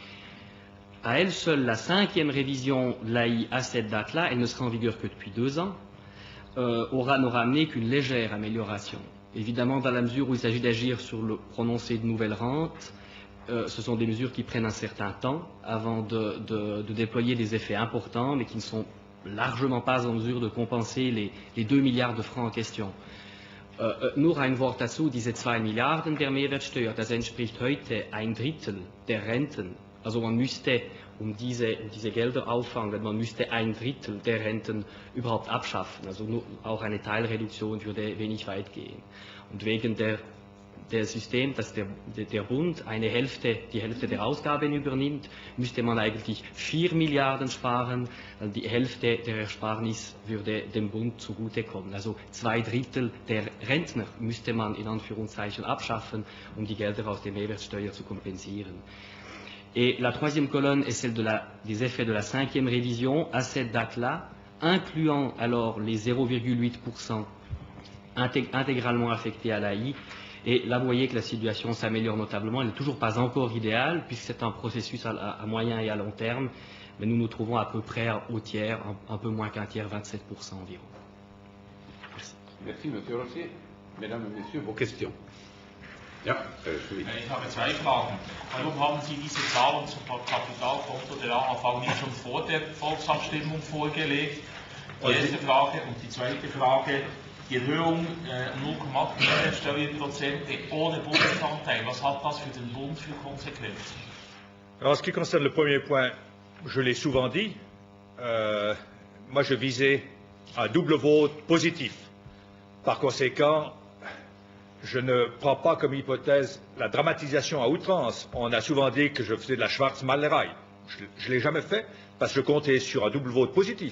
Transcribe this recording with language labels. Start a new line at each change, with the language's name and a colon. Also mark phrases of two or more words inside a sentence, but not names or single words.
French: À elle seule, la 5e révision de l'AI à cette date-là, elle ne sera en vigueur que depuis 2 ans, n'aura amené qu'une légère amélioration. Évidemment, dans la mesure où il s'agit d'agir sur le prononcé de nouvelles rentes, ce sont des mesures qui prennent un certain temps avant de déployer des effets importants, mais qui ne sont largement pas en mesure de compenser les 2 milliards de francs en question.
German: Nur ein Wort dazu, diese 2 Milliarden der Mehrwertsteuer, das entspricht heute 1/3 der Renten. Also man müsste, um diese Gelder auffangen, man müsste 1/3 der Renten überhaupt abschaffen. Also nur auch eine Teilreduktion würde wenig weit gehen. Und wegen der System, dass der Bund die Hälfte der Ausgaben übernimmt, müsste man eigentlich 4 Milliarden sparen, die Hälfte der Ersparnis würde dem Bund zugutekommen. Also 2/3 der Rentner müsste man in Anführungszeichen abschaffen, um die Gelder aus der Mehrwertsteuer zu kompensieren.
French: Et la 3e colonne est celle des effets de la 5e révision à cette date-là, incluant alors les 0,8% intégralement affectés à l'AI. Et là, vous voyez que la situation s'améliore notablement. Elle n'est toujours pas encore idéale, puisque c'est un processus à moyen et à long terme, mais nous nous trouvons à peu près au tiers, un peu moins qu'un tiers, 27% environ. Merci. Merci, M. Rossier. Mesdames et Messieurs, vos questions.
German: Ja, Ich habe 2 Fragen. Warum haben Sie diese Zahlen zum Kapitalkonto der AHV nicht schon vor der Volksabstimmung vorgelegt? Die erste Frage. Und die zweite Frage, die Erhöhung 0,8 Mehrwertsteuerprozente ohne Bundesanteil, was hat das für den Bund für Konsequenzen?
French: Alors, en ce qui concerne le premier point, je l'ai souvent dit, moi je visais un double vote positif. Par conséquent, je ne prends pas comme hypothèse la dramatisation à outrance. On a souvent dit que je faisais de la Schwarzmalerei. Je ne l'ai jamais fait parce que je comptais sur un double vote positif.